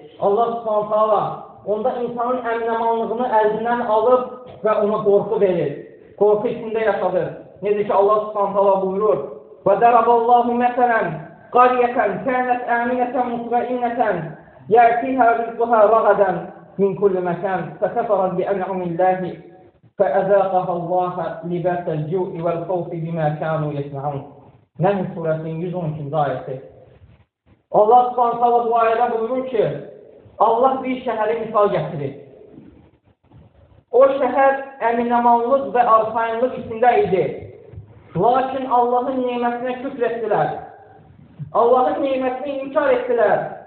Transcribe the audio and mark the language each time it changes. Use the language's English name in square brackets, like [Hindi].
[Azerbaijani] Allah subhanahu taala onda insanın əminəmanlığını əlindən alıb və ona qorxu verir. Qorxu içində yaşadır. Necə ki Allah subhanahu taala buyurur: [Arabic] وَدَرَبَ اللَّهُ مَثَلًا قَرْيَةً كَانَتْ آمِنَةً مُطْمَئِنَّةً يَأْتِيهَا رِزْقُهَا رَغَدًا مِنْ كُلِّ مَكَانٍ فَكَفَرَتْ بِأَنْعُمِ اللَّهِ فَأَذَاقَهَا اللَّهُ لِبَاسَ الْجُوعِ وَالْخَوْفِ بِمَا كَانُوا يَصْنَعُونَ [Azerbaijani] Nəhl surəsinin 112-ci ayəsi. Allah subhanahu taala bu ayədə buyurur ki, Allah bir şəhəri misal gətirir. O şəhər əminəmanlıq və arxayınlıq içində idi. Lakin Allahın nimətinə küfr etdilər. Allahın nimətini inkar etdilər.